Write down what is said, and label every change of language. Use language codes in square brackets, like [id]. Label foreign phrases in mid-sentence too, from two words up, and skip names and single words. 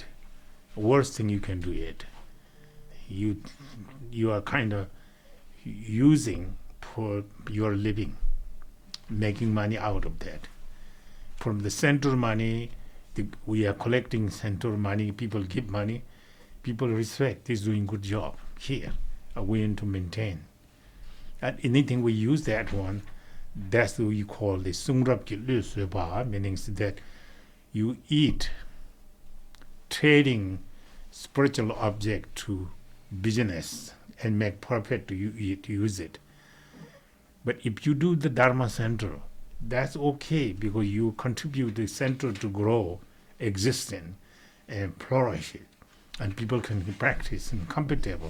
[en] Worst thing you can do it. You are kind of using for your living, making money out of that. From the central money, we are collecting central money, people give money, people respect, he's doing good job here, are willing to maintain. And anything we use that one, that's what you call the sungrab ki lu suba, meaning that you eat, trading spiritual object to business and make profit to use it. But if you do the Dharma center, that's okay, because you contribute the center to grow, existing, and flourish it, and people can practice and comfortable.